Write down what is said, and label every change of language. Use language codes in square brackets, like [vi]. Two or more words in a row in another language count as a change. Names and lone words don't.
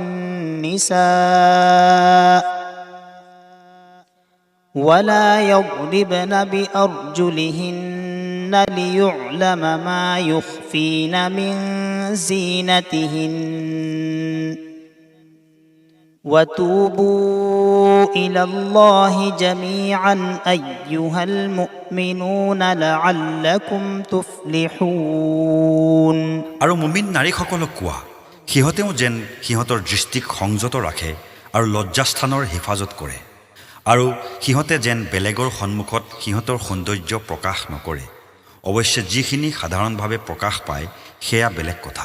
[ar] النساء ولا يضربن بأرجلهن ليعلم ما يخفين من زينتهن وتوبوا إلى الله جميعا أيها المؤمنون لعلكم تفلحون [as] আৰু মুমিন নাৰীসকলক কোৱা সিহঁতেও যেন সিহঁতৰ দৃষ্টিক সংযত ৰাখে আৰু লজ্জাস্থানৰ হিফাজত কৰে আৰু সিহঁতে যেন বেলেগৰ সন্মুখত সিহঁতৰ সৌন্দৰ্য প্ৰকাশ নকৰে। অৱশ্যে যিখিনি সাধাৰণভাৱে প্ৰকাশ পায় সেয়া বেলেগ কথা।